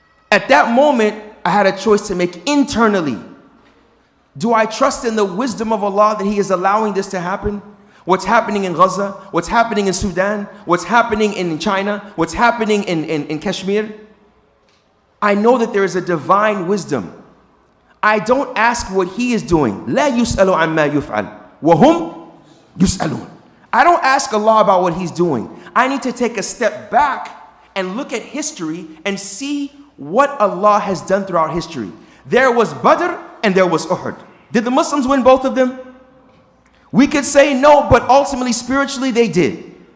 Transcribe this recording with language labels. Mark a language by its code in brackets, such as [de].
[en] At that moment, I had a choice to make internally. Do I trust in the wisdom of Allah that he is allowing this to happen? What's happening in Gaza? What's happening in Sudan? What's happening in China? What's happening in Kashmir? I know that there is a divine wisdom. I don't ask what he is doing. [ar] لا يسأل عما يفعل وهم يسألون. [en] I don't ask Allah about what he's doing. I need to take a step back and look at history and see what Allah has done throughout history. There was Badr and there was Uhud. Did the Muslims win both of them? We could say no, but ultimately, spiritually, they did.